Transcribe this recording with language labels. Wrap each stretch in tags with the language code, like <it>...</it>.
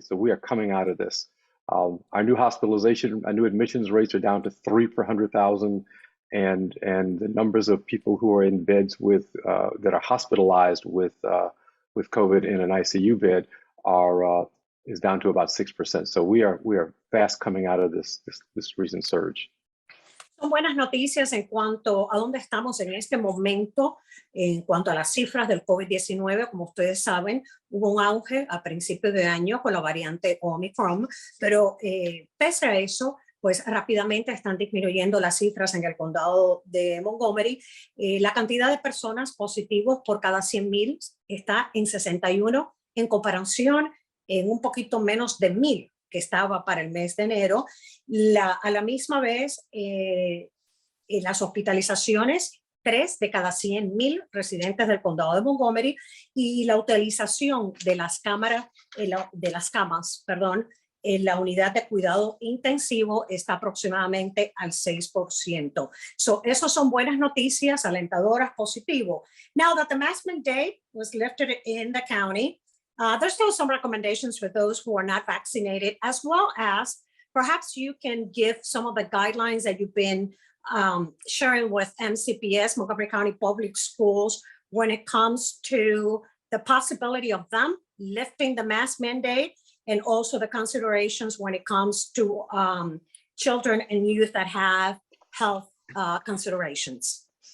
<en>So we are coming out of this. Our new admissions rates are down to 3 per 100,000. And the numbers of people who are in beds that are hospitalized with COVID in an ICU bed is down to about 6%. So we are fast coming out of this recent surge.</en> <es>Son buenas noticias en cuanto a dónde estamos en este momento, en cuanto a las cifras del COVID-19. Como ustedes saben, hubo un auge a principios de año con la variante Omicron, pero pese a eso, pues rápidamente están disminuyendo las cifras en el condado de Montgomery. La cantidad de personas positivos por cada 100,000 está en 61, en comparación en un poquito menos de 1,000 que estaba para el mes de enero. A la misma vez, las hospitalizaciones, 3 de cada 100,000 residentes del condado de Montgomery, y la utilización de las camas, en la unidad de cuidado intensivo está aproximadamente al 6%. So, esos son buenas noticias, alentadoras, positivo.</es> <en>Now that the mask mandate was lifted in the county, there's still some recommendations for those who are not vaccinated, as well as perhaps you can give some of the guidelines that you've been sharing with MCPS, Montgomery County Public Schools, when it comes to the possibility of them lifting the mask mandate, and also the considerations when it comes to children and youth that have health considerations.</en>